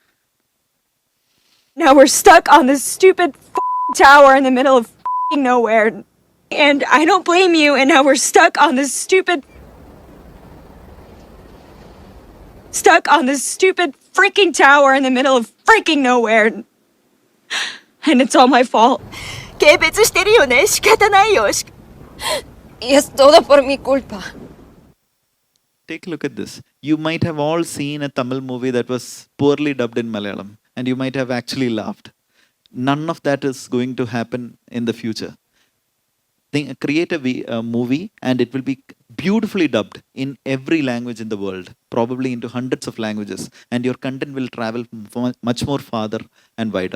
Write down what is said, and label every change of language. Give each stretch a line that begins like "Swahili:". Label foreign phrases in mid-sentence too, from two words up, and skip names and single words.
English: Now we're stuck on this stupid tower in the middle of nowhere. And I don't blame you, and now we're stuck on this stupid freaking tower in the middle of freaking nowhere. And it's all my fault.
Japanese: 軽蔑してるよね。仕方ないよ。
Spanish: Y es todo por mi culpa.
English: Take a look at this. You might have all seen a Tamil movie that was poorly dubbed in Malayalam, and you might have actually laughed. None of that is going to happen in the future. Create a movie and it will be beautifully dubbed in every language in the world, probably into hundreds of languages, and your content will travel much more farther and wider.